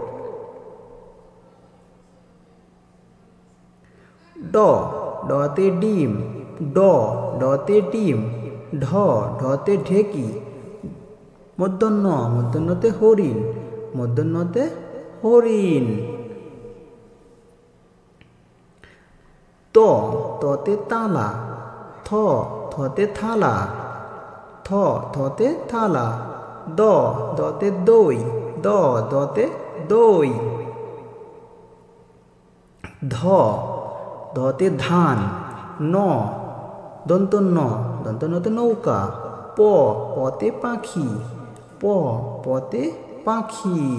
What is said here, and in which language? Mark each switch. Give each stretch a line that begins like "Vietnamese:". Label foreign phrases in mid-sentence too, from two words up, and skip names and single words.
Bangla: ড, ডতে ডিম। ড, ডতে ডিম। ঢ, ঢতে ঢেকি। মূর্ধন্য, মূর্ধন্যতে হরিণ। মূর্ধন্যতে হরিণ। ত, ততে তালা। থ, থতে থালা। থ, থতে থালা। দ, দতে দই। দ, দতে দই। ধতে ধান। দন্তন্নতে নৌকা। পতে পাখি। পতে পাখি।